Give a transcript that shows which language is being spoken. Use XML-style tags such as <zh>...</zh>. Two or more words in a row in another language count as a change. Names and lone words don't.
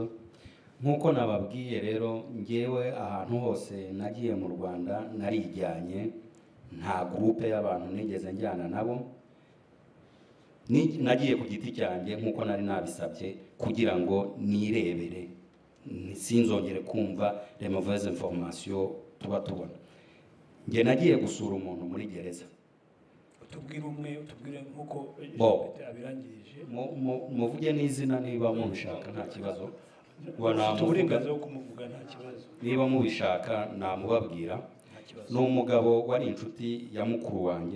<rw>Nk'uko nababwiye rero, ngewe ahantu hose nagiye mu Rwanda narijyanye, nta groupe y'abantu nigeze njyana nabo, nagiye ku giti cyanjye nk'uko nari nabisabye kugira ngo nirebere, sinzongere kumva</rw> <fr>les mauvaises informations</fr> <rw>tuba tubona. Nge nagiye gusura umuntu muri gereza. Tubwire umwe, tubwire nk'uko abirangirije. Muvuge n'izina niba mubishaka, nta kibazo. Uburenganzira bwo kumuvuga nta kibazo. Niba mubishaka namubabwira. Ni umugabo wari inshuti ya mukuru wanjye.</rw>